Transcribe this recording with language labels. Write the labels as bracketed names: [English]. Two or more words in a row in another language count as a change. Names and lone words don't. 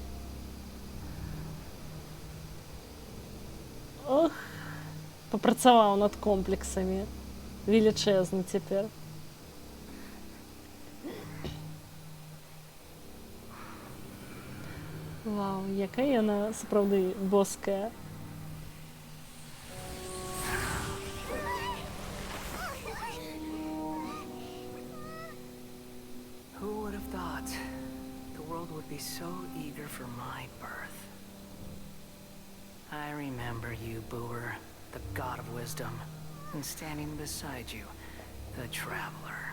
[Belarusian] Ох, папрацаваў над комплексамі. Велічэзны цяпер. Вау, якая яна сапраўды боская. [English] Who would have thought the world would be so eager for my birth? I remember you, Booer, the god of wisdom, and standing beside you, the traveler.